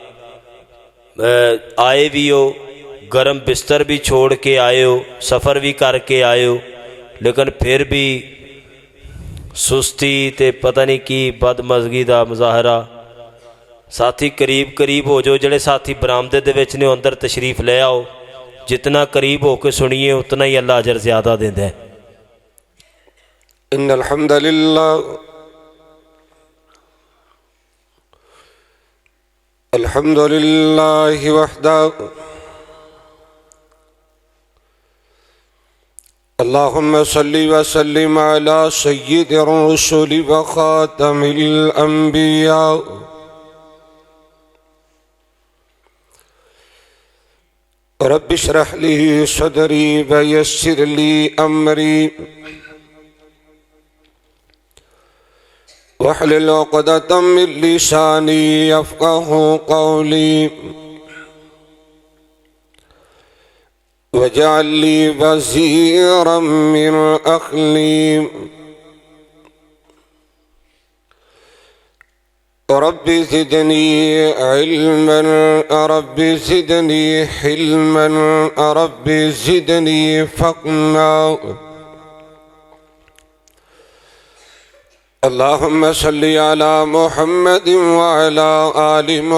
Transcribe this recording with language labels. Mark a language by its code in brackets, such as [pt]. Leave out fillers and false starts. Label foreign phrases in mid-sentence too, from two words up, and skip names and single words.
[ur] آئے بھی ہو، گرم بستر بھی چھوڑ کے آئے ہو، سفر بھی کر کے آئے ہو، لیکن پھر بھی سستی تے پتا نہیں کی بدمزگی کا مظاہرہ. ساتھی قریب قریب ہو جاؤ, [pa] جیہڑے ساتھی برآمدے دے وچ نے اندر تشریف لے آؤ. [ur] جتنا قریب ہو کے سنیے اتنا ہی اللہ اجر زیادہ دیندا ہے. [ar] إن الحمد لله الحمد لله وحده اللهم صل وسلم على سيد الرسل وخاتم الأنبياء رب اشرح لي صدري ويسر لي أمري واحلل عقدة من لساني يفقهوا قولي. واجعل لي وزيرا من أهلي رب زدني علما رب زدني حلما رب زدني فقها. اللهم صل على محمد وعلى آل